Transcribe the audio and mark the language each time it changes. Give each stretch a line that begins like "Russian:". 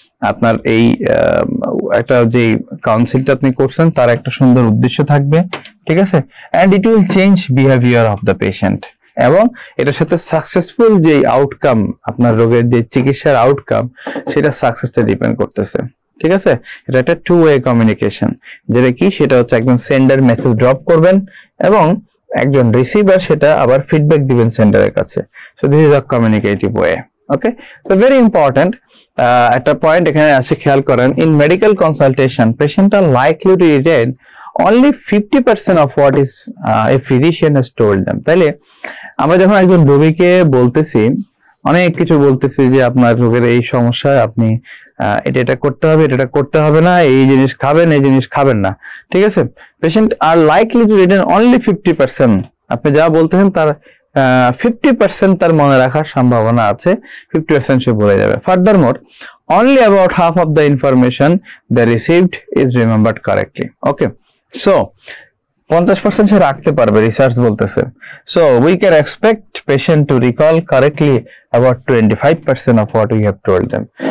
Bangla: আপনার এই একটা যে কাউন্সিলটা আপনি করছেন তার একটা সুন্দর উদ্দেশ্য থাকবে, ঠিক আছে,
English: and it will change behaviour of the patient,
Bangla: এবং এটার সাথে সাকসেসফুল যে আউটকাম, আপনার রোগের যে চিকিৎসার আউটকাম, সেটা সাকসেসটা ডিপেন্ড করতেছে, ঠিক আছে। এটা একটা 2 ওয়ে কমিউনিকেশন, যেটা কি, সেটা হচ্ছে একজন সেন্ডার মেসেজ ড্রপ করবেন এবং একজন রিসিভার সেটা আবার ফিডব্যাক দিবেন সেন্ডারের কাছে।
English: So this is a communicative way.
Bangla: ওকে, তো ভেরি ইম্পর্টেন্ট একটা পয়েন্ট এখানে আছে, খেয়াল করেন।
English: In medical consultation patient are likely to retain only 50% of what is a physician has told them.
Bangla: তাইলে আমরা যখন একজন রোগীকে বলতেছি, অনেক কিছু বলতেছি যে আপনার রোগের এই সমস্যা, আপনি এটা করতে হবে, এটা করতে হবে না, এই জিনিস খাবেন, এই জিনিস খাবেন না, ঠিক আছে।
English: patient are likely to retain only
Bangla: 50%। আপনি যা বলতেছেন তার 50% তার মনে রাখার সম্ভাবনা আছে, 50% সে ভুলে যাবে।
English: Furthermore only about half of the information they received is remembered correctly.
Bangla: Okay, so 50% সে রাখতে পারবে, রিসার্চ বলতেছে।
English: So we can expect patient to recall correctly about 25% of what we have told them.